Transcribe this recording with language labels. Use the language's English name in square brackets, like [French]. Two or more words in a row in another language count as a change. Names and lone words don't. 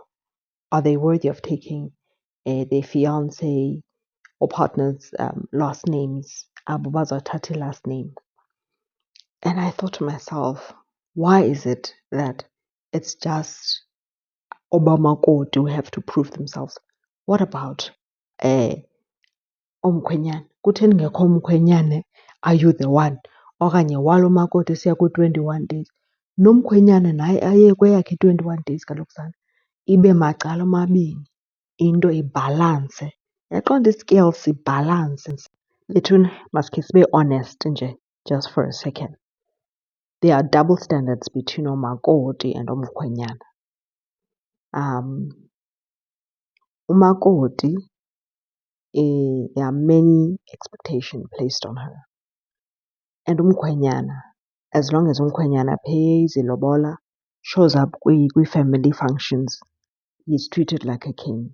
[English] Are they worthy of taking their fiance or partner's last names? [Xhosa] Abo bazothatha [English] last name. And I thought to myself, why is it that it's just Obamakoti who have to prove themselves? What about omkhwenyana? [Xhosa] Kutheni ngekho omkhwenyane, [English] are you the one? [Xhosa] Okanye walo makoti siya kwi-21 days. Nomkhwenyana naye aye kweyakhe i-21 days kaloku sana. Ibe macala amabini, into ibhalanse. Yaqonda i-scales ibhalanse. Between, masikhe sibe honest nje, [English] just for a second. There are double standards between umakoti and omkhwenyana. Umakoti, there are many expectations placed on her. And umkhwenyana, as long as umkhwenyana pays ilobola, shows up family functions, he's treated like a king.